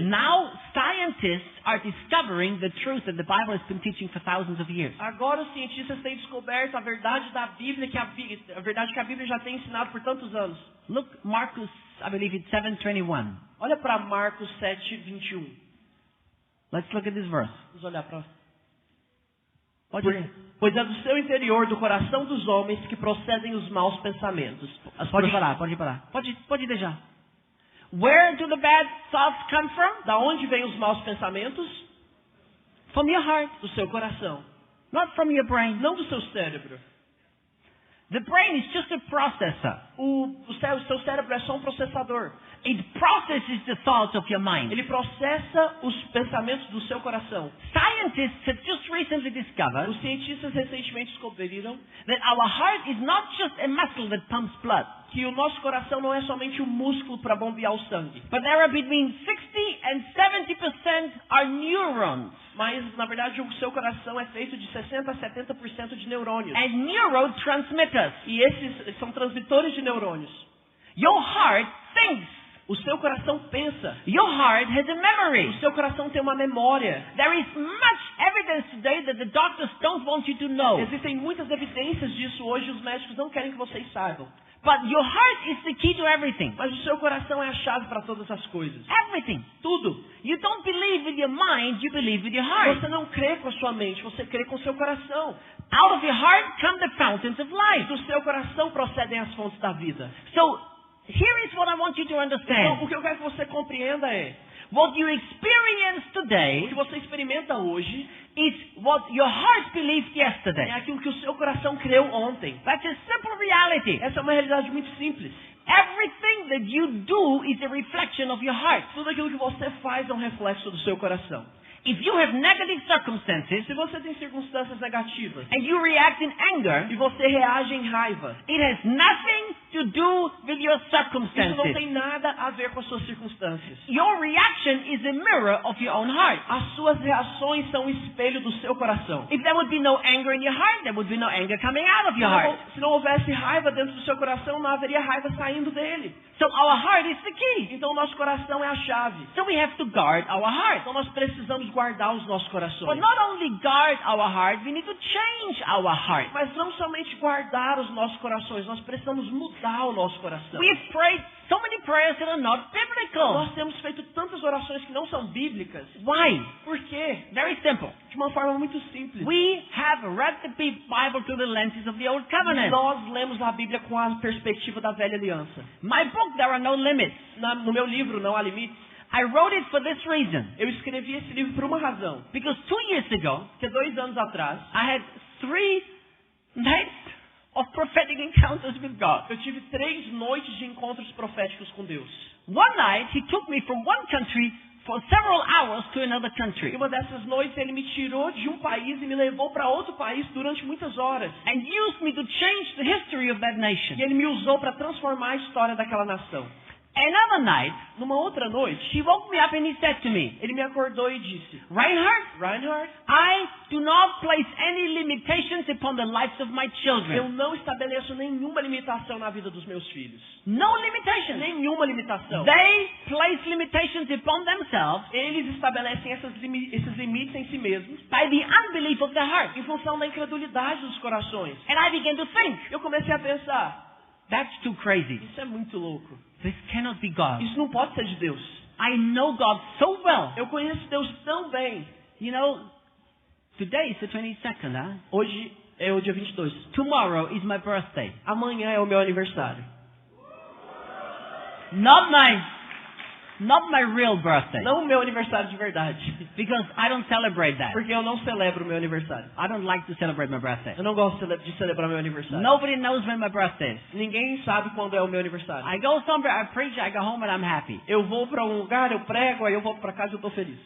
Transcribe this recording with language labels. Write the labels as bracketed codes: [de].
[en] Now, scientists are discovering the truth that the Bible has been teaching for thousands of years. [pt] Agora os cientistas têm descoberto a verdade da Bíblia, a verdade que a Bíblia já tem ensinado por tantos anos. [en] Look, Marcus, I believe it's 7:21. [pt] Olha para Marcos 7:21. [en] Let's look at this verse. [pt] Vamos olhar para... Pode Pois é do seu interior, do coração dos homens, que procedem os maus pensamentos. parar. Pode deixar. [en] Where do the bad thoughts come from? [pt] Da onde vêm os maus pensamentos? [en] From your heart, [pt] Do seu coração. [en] not from your brain. [pt] Não do seu cérebro. [en] The brain is just a processor. [pt] O seu cérebro é só um processador. [en] It processes the thoughts of your mind. [pt] Ele processa os pensamentos do seu coração. [en] Scientists have just recently discovered [pt] Os cientistas recentemente descobriram [en] that our heart is not just a muscle that pumps blood, [pt] que o nosso coração não é somente um músculo para bombear o sangue. [en] but there are between 60 and 70% are neurons. [pt] Mas, na verdade, o seu coração é feito de 60% a 70% de neurônios. [en] And neurotransmitters. [pt] E esses são transmitores de neurônios. [en] Your heart thinks. [pt] O seu coração pensa. [en] Your heart has a memory. [pt] O seu coração tem uma memória. [en] There is much evidence today that the doctors don't want you to know. [pt] Existem muitas evidências disso hoje, os médicos não querem que vocês saibam. [en] But your heart is the key to everything. [pt] Mas o seu coração é a chave para todas as coisas. [en] Everything. [pt] Tudo. [en] You don't believe with your mind, you believe with your heart. [pt] Você não crê com a sua mente, você crê com o seu coração. [en] Out of your heart come the fountains of life. [pt] Do seu coração procedem as fontes da vida. [en] So, here is what I want you to [pt] Então, [en] understand. [pt] o que eu quero que você compreenda é: [en] What you experience [pt] o [en] today [pt] que você experimenta hoje [en] is what your heart believed [pt] é [en] yesterday. [pt] aquilo que o seu coração creu ontem. [en] That's a simple reality. [pt] Essa é uma realidade muito simples. [en] Everything that you do is a reflection of your heart. [pt] Tudo aquilo que você faz é um reflexo do seu coração. [en] If you have negative circumstances [pt] Se você tem circunstâncias negativas [en] and you react in anger, [pt] e você reage em raiva, [en] it has nothing to do with your [pt] isso não [en] circumstances. [pt] tem nada a ver com as suas circunstâncias. [en] Your reaction is a mirror of your own heart. [pt] As suas reações são o espelho do seu coração. [en] If there would be no anger in your heart, there would be no anger coming out of your heart. [pt] Se não houvesse raiva dentro do seu coração, não haveria raiva saindo dele. [en] So our heart is the key. [pt] Então o nosso coração é a chave. [en] So we have to guard our heart. [pt] Então nós precisamos guardar os nossos [en] But [pt] corações. [en] not only guard our heart, we need to change our heart. [pt] Mas não somente guardar os nossos corações, nós precisamos mudar o nosso coração. [en] We've prayed so many prayers that are not biblical. [pt] Nós temos feito tantas orações que não são bíblicas. [en] Why? [pt] Por quê? [en] Very simple. [pt] De uma forma muito simples. [en] We have read the Bible through the lenses of the Old Covenant. [pt] Nós lemos a Bíblia com a perspectiva da velha aliança. [en] My book, there are no limits. [pt] No meu livro, Não Há Limites, [en] I wrote it for this reason. [pt] eu escrevi esse livro por uma razão. [en] Because 2 years ago, [pt] Porque 2 anos atrás, [en] I had 3 nights of prophetic encounters with God. [pt] eu tive 3 noites de encontros proféticos com Deus. [en] One night, He took me from one country for several hours to another [pt] E [en] country. [pt] uma dessas noites ele me tirou de um país e me levou para outro país durante muitas horas. [en] And used me to change the history of that [pt] E [en] nation. [pt] ele me usou para transformar a história daquela nação. [en] Another night, [pt] Numa outra noite, [en] He woke me up and He said to me, [pt] ele me acordou e disse: [en] Reinhard, [pt] Reinhard, [en] I do not place any limitations upon the lives of my [pt] eu [en] children. [pt] não estabeleço nenhuma limitação na vida dos meus filhos. [en] No limitations. [pt] Nenhuma limitação. [en] They place limitations upon themselves [pt] Eles estabelecem esses limites em si mesmos [en] by the unbelief of their heart. [pt] em função da incredulidade dos corações. [en] And I began to think, [pt] Eu comecei a pensar: [en] that's too crazy. [pt] isso é muito louco. [en] This cannot be God. [pt] Isso não pode ser de Deus. [en] I know God so well. [pt] Eu conheço Deus tão bem. [en] You know, today is the 22nd, huh? [pt] Hoje é o dia 22. [en] Tomorrow is my birthday. [pt] Amanhã é o meu aniversário. [en] Not my real birthday. [pt] Não o meu aniversário de verdade. [en] Because I don't celebrate that. [pt] Porque eu não celebro o meu aniversário. [en] I don't like to celebrate my birthday. [pt] Eu não gosto de celebrar meu aniversário. [en] Nobody knows when my birthday is. [pt] Ninguém sabe quando é o meu aniversário. [en] I go somewhere, I preach, I go home and I'm happy. [pt] Eu vou para um lugar, eu prego, aí eu volto para casa e eu tô feliz.